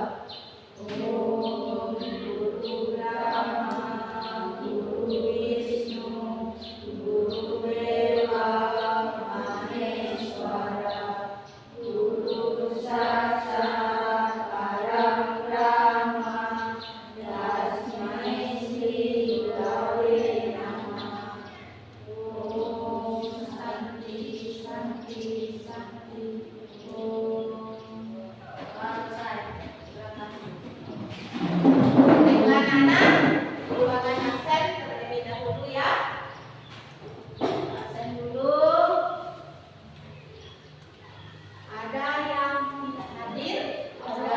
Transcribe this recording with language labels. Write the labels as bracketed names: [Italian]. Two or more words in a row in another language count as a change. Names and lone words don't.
[Sanskrit] Om Guru Brahma Guru Wisnu Guru Deva Maheswara Guru Saksat Param Brahma Tasmai Sri Gurave Namah. Om Santi Santi Santi. [Indonesian] Om Selesai. Baiklah anak, keluarkan absen terlebih dahulu ya. Absen dulu. Ada yang tidak hadir? Ada.